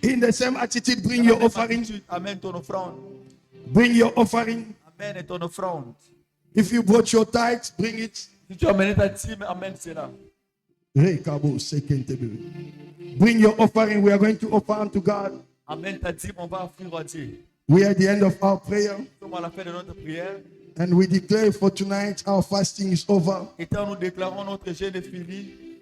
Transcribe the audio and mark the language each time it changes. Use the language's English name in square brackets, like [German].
[English] In the same attitude, bring your offering. [French] Amène ton offrande. [English] Bring your offering. [French] Amène ton offrande. [English] If you brought your tithes, bring it. [French] Si tu as amené ta dîme, amène cela. Rekabo sekentebe. [English] Bring your offering. We are going to offer unto God. [French] Amène ta dîme, on va offrir à Dieu. [English] We are at the end of our prayer. [French] Nous sommes à la fin de notre prière. [English] And we declare for tonight our fasting is over. [French] Et quand nous déclarons notre jeûne est fini,